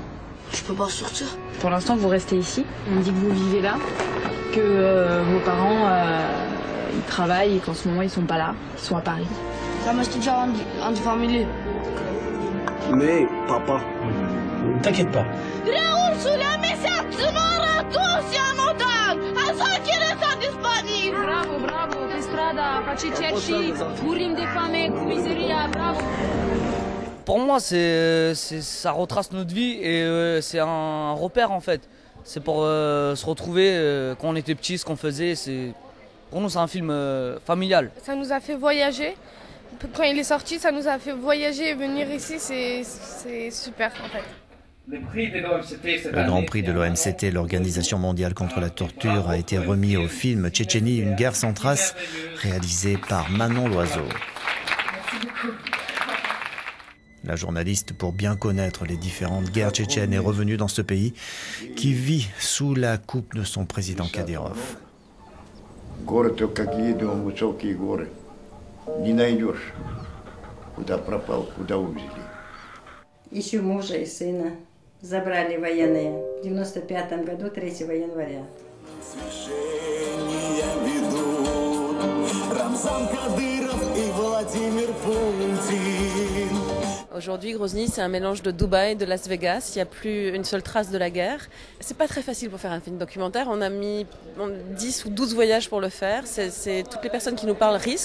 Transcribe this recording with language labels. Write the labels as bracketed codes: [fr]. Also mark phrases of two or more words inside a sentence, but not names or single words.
[fr] Je peux pas sortir. Pour l'instant, vous restez ici. On me dit que vous vivez là, que vos parents ils travaillent et qu'en ce moment ils sont pas là, ils sont à Paris. Ça m'a déjà en famille. Mais, papa, t'inquiète pas. [ro] Bravo, bravo, pe strada, face cerci, murim de fame, cu miseria, bravo. [fr] Pour moi, ça retrace notre vie et c'est un repère en fait. C'est pour se retrouver quand on était petit, ce qu'on faisait. Pour nous, c'est un film familial. Ça nous a fait voyager. Quand il est sorti, ça nous a fait voyager et venir ici, c'est super en fait. Le Grand Prix de l'OMCT, l'Organisation mondiale contre la torture, a été remis au film Tchétchénie, une guerre sans trace, réalisé par Manon Loiseau. La journaliste, pour bien connaître les différentes guerres tchétchènes, est revenue dans ce pays qui vit sous la coupe de son président Kadyrov. [ru] Ищу мужа и сына. Забрали военные. В 95 году, 3 января. [fr] Aujourd'hui, Grozny, c'est un mélange de Dubaï et de Las Vegas. Il n'y a plus une seule trace de la guerre. C'est pas très facile pour faire un film documentaire. On a mis 10 ou 12 voyages pour le faire. C'est toutes les personnes qui nous parlent risquent.